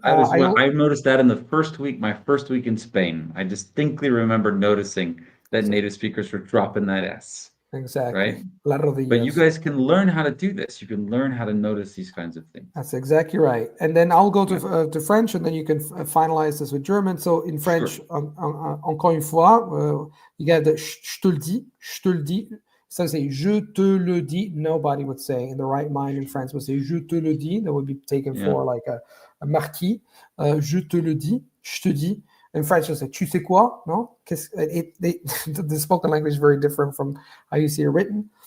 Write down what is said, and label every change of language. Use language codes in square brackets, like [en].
[en] I noticed that in the my first week in Spain. I distinctly remember noticing that native speakers were dropping that S. Exactly. Right? [es] La rodillas. [en] But you guys can learn how to do this. You can learn how to notice these kinds of things. That's exactly right. And then I'll go to French, and then you can finalize this with German. So in French, [fr] encore une fois, [en] you get the [fr] je te le dis, [en] je te le dis. So say [fr] je te le dis. [en] Nobody would say in the right mind in France would say [fr] je te le dis. [en] That would be taken for like a marquis. [fr] Je te le dis, je te dis. [en] In French, they say [fr] tu sais quoi? [en] No, the spoken language is very different from how you see it written.